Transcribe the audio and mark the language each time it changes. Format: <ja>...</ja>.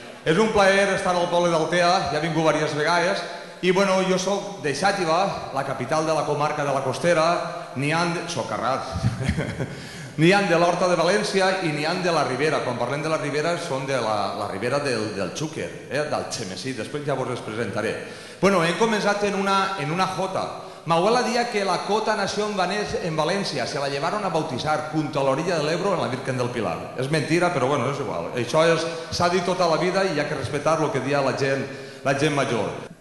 <ca>És un plaer estar al poble d'Altea, ja he vingut diverses vegades, i bueno, jo soc de Xàtiva, la capital de la comarca de la Costera, soc Carrat, n'hi han de l'Horta de València i n'hi han de la Ribera. Quan parlem de la Ribera són de la Ribera del Xúquer, del Xemesí, després ja vos les presentaré. Bueno, hem començat en una jota.</ca> <es>Mi abuela decía que la cota nació en Valencia, se la llevaron a bautizar junto a la orilla del Ebro en la Virgen del Pilar. Es mentira, pero bueno, es igual.</es> <ca>Això s'ha dit tota la vida i hi ha que respetar lo que dia la gent major.</ca>